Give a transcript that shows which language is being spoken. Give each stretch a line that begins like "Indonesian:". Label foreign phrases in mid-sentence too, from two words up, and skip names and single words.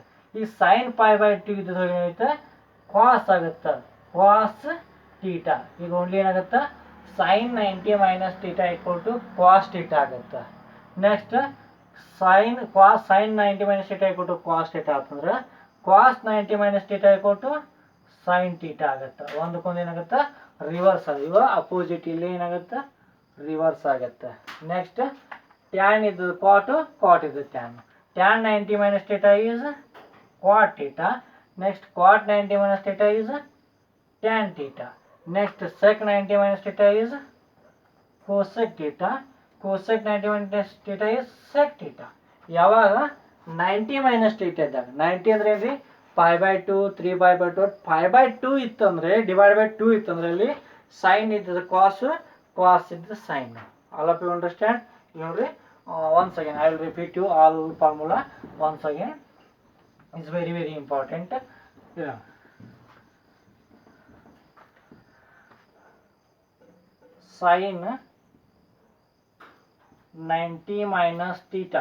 Kannada: ಈ ಸೈನ್ π/2 ಇದ್ದದ ಏನಾಗುತ್ತೆ ಕಾಸ್ ಆಗುತ್ತೆ,
English: cos theta.
Kannada: ಈಗ ಓನ್ಲಿ ಏನಾಗುತ್ತೆ
English: sine 90 minus theta equal to cos theta
Kannada: ಆಗುತ್ತೆ.
English: ನೆಕ್ಸ್ಟ್ sin 90 minus theta equal to cos theta ಅಂತಂದ್ರೆ cos 90 minus theta equal to sin theta ಆಗುತ್ತೆ.
Kannada: ಒಂದಕ್ಕೊಂದು ಏನಾಗುತ್ತೆ ರಿವರ್ಸ್ ಆಗುತ್ತೆ. ಇವಾಗ ಅಪೋಸಿಟ್ ಇಲ್ಲಿ ಏನಾಗುತ್ತೆ ರಿವರ್ಸ್ ಆಗುತ್ತೆ.
English: ನೆಕ್ಸ್ಟ್ tan ಇದ್ದು cot ಇದ್ದು tan 90 minus theta is cot theta. Next cot 90 minus theta is tan theta. Next sec 90 minus theta is cosec theta. Cosec 90 minus theta is sec theta.
Kannada: ಯಾವಾಗ
English: 90 minus theta
Kannada: ಇದ್ದಾಗ 90 ಅಂದ್ರೆ ಏನ್ರಿ π/2 3/2 5/2 ಇತ್ತಂದ್ರೆ
English: divide by 2
Kannada: ಇತ್ತಂದ್ರೆ ಅಲ್ಲಿ ಸೈನ್ ಇದ್ದದ ಕಾಸ್ ಇದ್ದದ ಸೈನ್.
English: all of you understand. ನೋಡ್ರಿ once again I will repeat you all formula once again. It's very very important. Yeah. Sin 90 minus theta.